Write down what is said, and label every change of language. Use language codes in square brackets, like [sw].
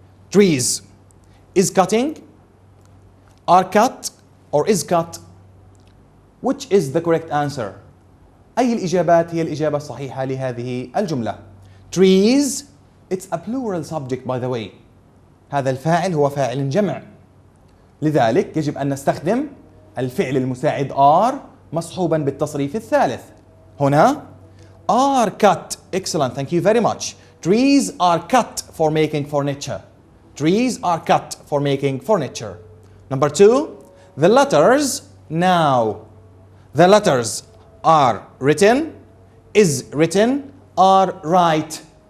[en] Trees is cutting, are cut, or is cut. Which is the correct answer? [ar] أي الإجابات هي الإجابة الصحيحة لهذه الجملة؟ [en] Trees, it's a plural subject by the way. [ar] هذا الفاعل هو فاعل جمع. لذلك يجب أن نستخدم الفعل المساعد are مصحوبا بالتصريف الثالث. هنا [en] are cut. Excellent, thank you very much. Trees are cut for making furniture. Trees are cut for making furniture. Number 2, the letters now. The letters are written, is written, are right.